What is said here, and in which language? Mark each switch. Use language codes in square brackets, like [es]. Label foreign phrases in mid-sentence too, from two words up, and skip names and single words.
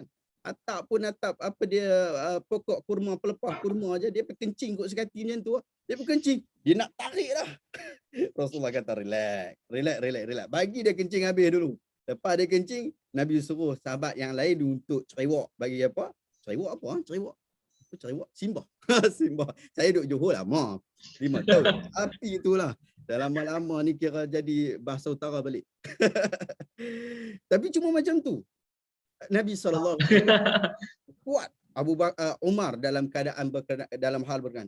[ms] Atap pun atap apa dia pokok kurma, pelepah kurma aja dia pergi kencing kot sekati macam tu. Dia pergi kencing, dia nak tarik dah. Rasulullah kata relax. Bagi dia kencing habis dulu. Lepas dia kencing, Nabi suruh sahabat yang lain untuk cerewak. Bagi apa? Cerewak apa? Cerewak? Simbah. Simbah. Saya duduk Johor lama. 5 tahun. Api itulah. Dah lama-lama ni kira jadi bahasa utara balik. Tapi cuma macam tu. Nabi SAW kuat Umar dalam keadaan dalam hal berkenaan.